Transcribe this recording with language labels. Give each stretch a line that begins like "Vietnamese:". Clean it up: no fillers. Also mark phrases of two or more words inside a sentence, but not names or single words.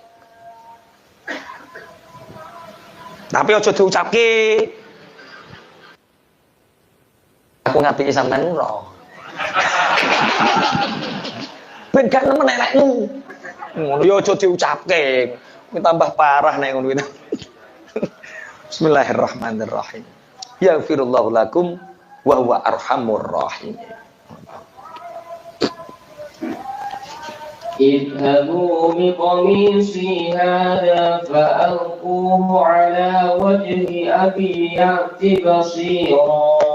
Javanese: Tapi aja diucapke. Aku ngapiki sampean ora. Ben gak nemen elekmu. Ngono ya aja diucapke. Kuwi tambah parah nek ngono kuwi.
Arabic: بسم الله الرحمن الرحيم. يغفر الله لكم وهو أرحم الراحمين. اذهبوا بقميصي هذا فألقوه على وجه أبي يأت بصيرا